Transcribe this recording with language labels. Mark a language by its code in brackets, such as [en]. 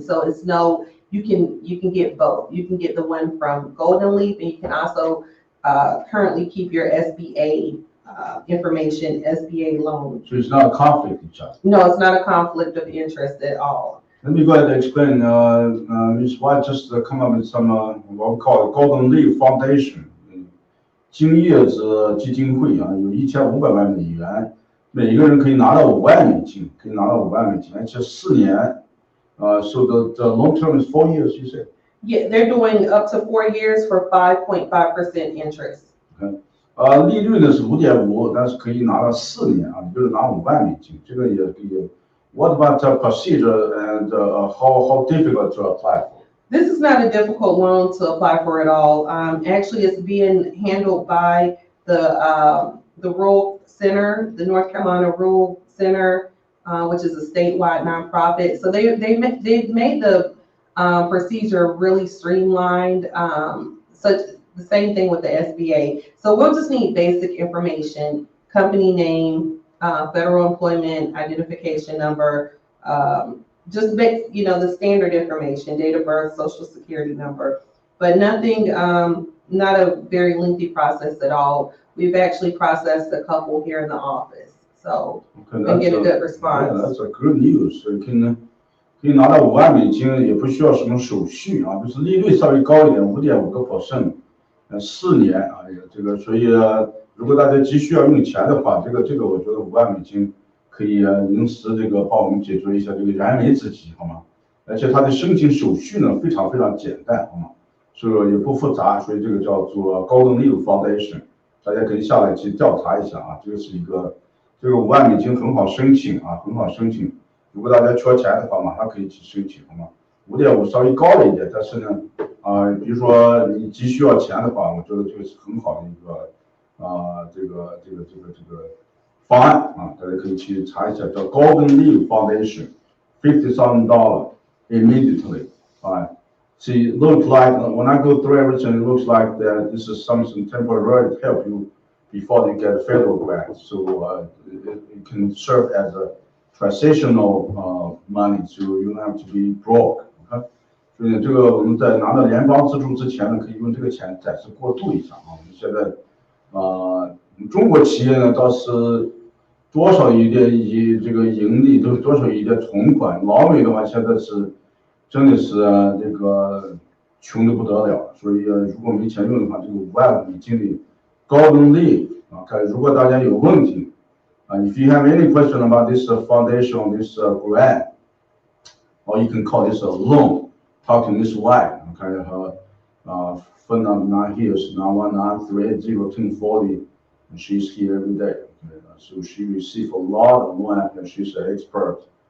[en] So it's no, you can get both. You can get the one from Golden Leaf, and you can also currently keep your SBA information, SBA loan. So it's not a conflict each other. No, it's not a conflict of interest at all. Let me go ahead and explain. Ms. White just come up with some what we call Golden Leaf Foundation [zh] 金叶子基金会啊，有1500万美元，每个人可以拿到5万美金，可以拿到5万美金，而且4年。 [en] So the long term is 4 years, you said? Yeah, they're doing up to 4 years for 5.5% interest. Okay. [zh] 利率呢是5.5%，但是可以拿到4年啊，就是拿5万美金，这个也。 [en] What about the procedure and how difficult to apply for? This is not a difficult loan to apply for at all. Actually, it's being handled by the Rural Center, the North Carolina Rural Center, which is a statewide nonprofit. So they've made the procedure really streamlined. Such the same thing with the SBA. So we'll just need basic information: company name, federal employment identification number, just the standard information, date of birth, social security number, but nothing, not a very lengthy process at all. We've actually processed a couple here in the office, so we get a good response. Yeah, that's a good news. [zh] 可以拿到5万美金，也不需要什么手续啊，就是利率稍微高一点，5.5%， 4年啊，这个所以如果大家急需要用钱的话，这个我觉得5万美金可以临时帮我们解决一下这个燃眉之急，好吗？而且它的申请手续呢非常非常简单，好吗？所以也不复杂，所以这个叫做 Golden Leaf Foundation， 大家可以下来去调查一下啊，这个是这个5万美金很好申请啊，很好申请。如果大家缺钱的话，马上可以去申请，好吗？5.5稍微高了一点，但是呢，比如说你急需要钱的话，我觉得这个是很好的一个这个方案啊，大家可以去查一下，叫 Golden Leaf Foundation， [en] $50,000 immediately。 See, look like when I go through everything, it looks like that this is something temporary to help you before you get federal grant. So it can serve as a transitional money, so you don't have to be broke. [zh] 所以这个我们在拿到联邦资助之前呢，可以用这个钱暂时过渡一下啊。我们现在中国企业呢倒是多少有点这个盈利，都多少有点存款。老美的话现在是真的是这个穷得不得了，所以如果没钱用的话，这个5万美金的 Golden Leaf 啊，看如果大家有问题。 [en] If you have any question about this foundation, this grant, or you can call this a loan, talk to Ms. White. Okay, her phone number here is 919-380-1040, and she's here every day. Okay, so she receives a lot of loan, and she's an expert.